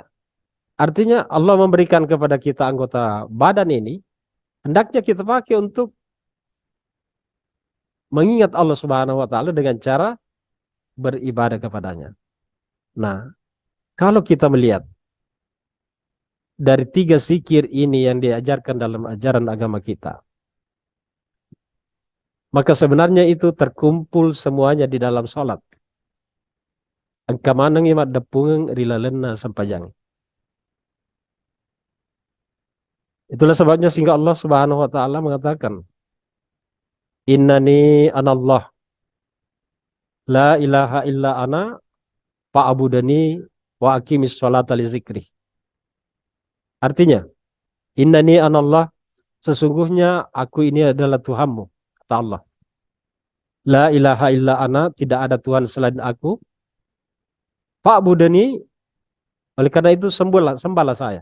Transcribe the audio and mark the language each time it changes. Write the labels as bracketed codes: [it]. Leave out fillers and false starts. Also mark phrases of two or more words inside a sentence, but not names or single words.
[id] Artinya Allah memberikan kepada kita anggota badan ini, hendaknya kita pakai untuk mengingat Allah [ar] سبحانه وتعالى [id] dengan cara beribadah kepadanya. Nah, kalau kita melihat dari 3 zikir ini yang diajarkan dalam ajaran agama kita, maka sebenarnya itu terkumpul semuanya di dalam sholat. [bug] Angka manang imat depung rilalena sampajang. [id] Itulah sebabnya sehingga Allah [ar] سبحانه وتعالى [id] mengatakan, [ar] إنني أنا الله لا إله إلا أنا فاعبدني وأقم الصلاة لذكري. [id] Artinya, [ar] إنني أنا الله, [id] sesungguhnya aku ini adalah Tuhanmu, kata Allah. [ar] لا إله إلا أنا, [id] tidak ada Tuhan selain aku. Fa'budani, oleh karena itu sembahlah saya.